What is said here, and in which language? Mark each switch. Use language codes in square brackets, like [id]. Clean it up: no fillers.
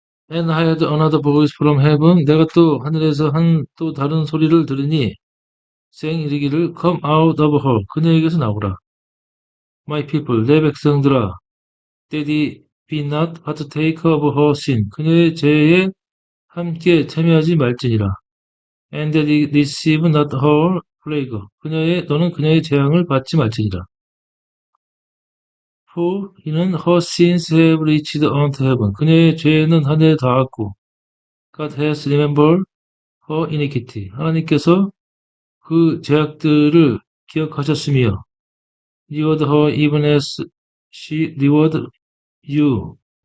[en] And I had another voice from heaven. [ko] 내가 또 하늘에서 또 다른 소리를 들으니 [en] saying [ko] 이르기를 [en] come out of her. [ko] 그녀에게서 나오라. [en] My people, [ko] 내 백성들아. [en] Daddy be not partaker of her sin. [ko] 그녀의 죄에 함께 참여하지 말지니라. [en] And receive not her plague. [ko] 너는 그녀의 재앙을 받지 말지니라. [en] For [ko] 이는 [en] her sins have reached unto heaven. [ko] 그녀의 죄는 하늘에 닿았고, [en] God has remembered her iniquity. [ko] 하나님께서 그 죄악들을 기억하셨으며, [en] reward her even as she reward you.